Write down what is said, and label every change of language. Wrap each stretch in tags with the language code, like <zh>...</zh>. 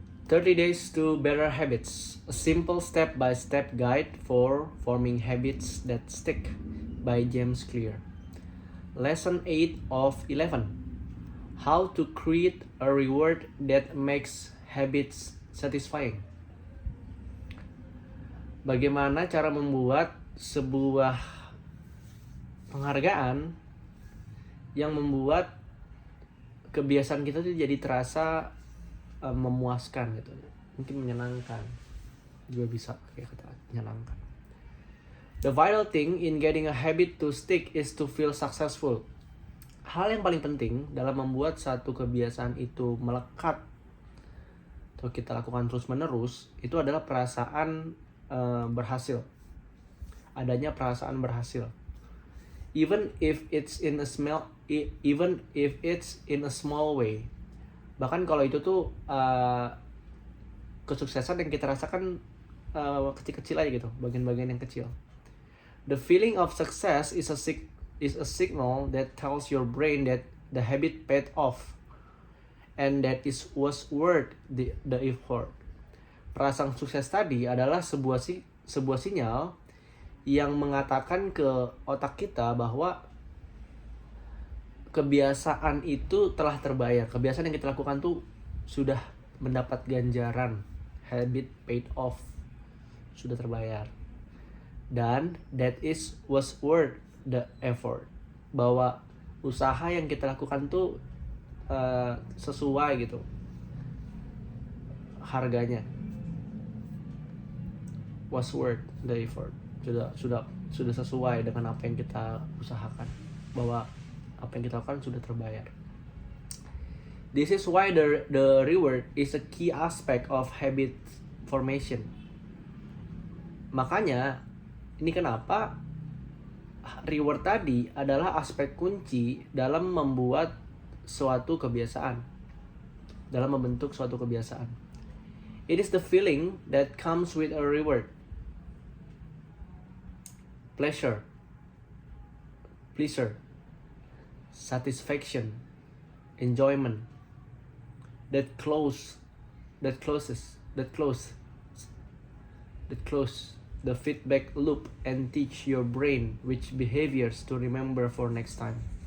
<en>30 Days to Better Habits, a simple step-by-step guide for forming habits that stick by James Clear. Lesson 8 of 11. How to create a reward that makes habits satisfying.</en> <id>Bagaimana cara membuat sebuah penghargaan yang membuat kebiasaan kita tuh jadi terasa memuaskan gitu, mungkin menyenangkan juga bisa pakai kata menyenangkan.</id> <en>The vital thing in getting a habit to stick is to feel successful.</en> <id>Hal yang paling penting dalam membuat satu kebiasaan itu melekat atau kita lakukan terus menerus itu adalah perasaan berhasil, adanya perasaan berhasil.</id> <en>Even if it's in a small way.</en> <id>Bahkan kalau itu tuh kesuksesan yang kita rasakan kecil-kecil aja gitu, bagian-bagian yang kecil.</id> <en>The feeling of success is a signal that tells your brain that the habit paid off and that it was worth the effort.</en> <id>Perasaan sukses tadi adalah sebuah sinyal yang mengatakan ke otak kita bahwa kebiasaan itu telah terbayar. Kebiasaan yang kita lakukan tuh sudah mendapat ganjaran.</id> <en>Habit paid off.</en> <id>Sudah terbayar. Dan</id> <en>was worth the effort.</en> <id>Bahwa usaha yang kita lakukan tuh sesuai gitu harganya.</id> <en>Was worth the effort.</en> <id>Sudah sesuai dengan apa yang kita usahakan. Bahwa apa yang kita lakukan sudah terbayar.</id> <en>This is why the reward is a key aspect of habit formation.</en> <id>Makanya ini kenapa reward tadi adalah aspek kunci dalam membuat suatu kebiasaan, dalam membentuk suatu kebiasaan.</id> <en>It is the feeling that comes with a reward. Pleasure, satisfaction, enjoyment, that close the feedback loop and teach your brain which behaviors to remember for next time.</en>